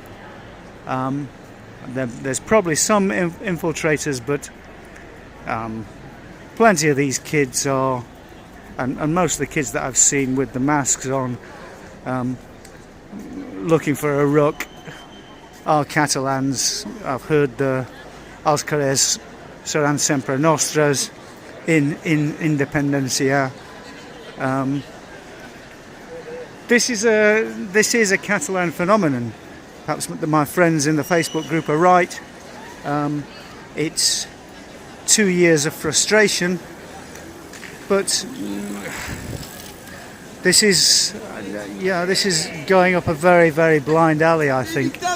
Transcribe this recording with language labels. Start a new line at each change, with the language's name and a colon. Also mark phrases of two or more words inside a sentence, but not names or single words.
English: There's probably some infiltrators, but plenty of these kids are, and most of the kids that I've seen with the masks on, looking for a ruck, are Catalans. I've heard the
Catalan: Els carrers seran sempre nostres
English: in Independencia. This is a Catalan phenomenon. Perhaps my friends in the Facebook group are right. It's 2 years of frustration, but this is Yeah, this is going up a very, very blind alley, I think.